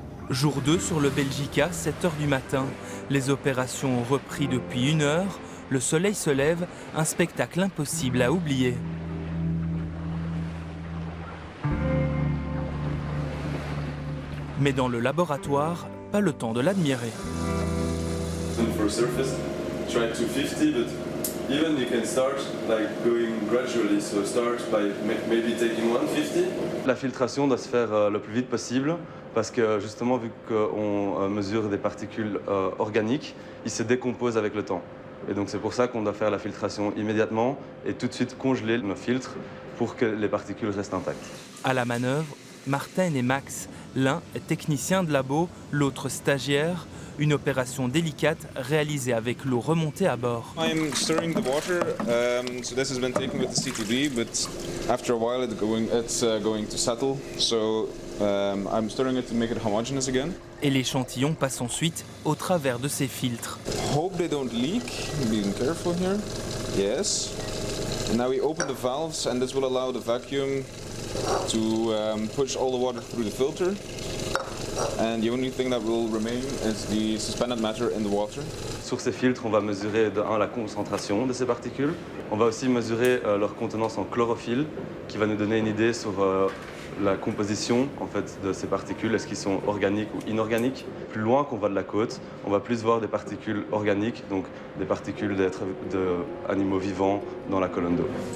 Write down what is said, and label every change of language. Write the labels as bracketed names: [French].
[French] Jour 2 sur le Belgica, 7 h du matin. Les opérations ont repris depuis 1 heure. Le soleil se lève, un spectacle impossible à oublier. Mais dans le laboratoire, pas le temps de l'admirer. [English] For surface, try 250, but even you can start like going gradually. So start by maybe taking 150. [French] La filtration doit se faire le plus vite possible parce que justement, vu qu'on mesure des particules organiques, ils se décomposent avec le temps. Et donc c'est pour ça qu'on doit faire la filtration immédiatement et tout de suite congeler nos filtres pour que les particules restent intactes. À la manœuvre, Martin et Max. L'un est technicien de labo, l'autre stagiaire. Une opération délicate réalisée avec l'eau remontée à bord. [English] I'm stirring the water, so this has been taken with the CTD, but after a while it's going to settle. So I'm stirring it to make it homogeneous again. [French] Et l'échantillon passe ensuite au travers de ces filtres. [English] Hope they don't leak. Being careful here. Yes. And now we open the valves, and this will allow the vacuum to push all the water through the filter. And the only thing that will remain is the suspended matter in the water. [French] Sur ces filtres, on va mesurer de 1 la concentration de ces particules. On va aussi mesurer leur contenance en chlorophylle, qui va nous donner une idée sur la composition en fait, de ces particules, est-ce qu'ils sont organiques ou inorganiques. Plus loin qu'on va de la côte, on va plus voir des particules organiques, donc des particules d'animaux vivants dans la colonne d'eau.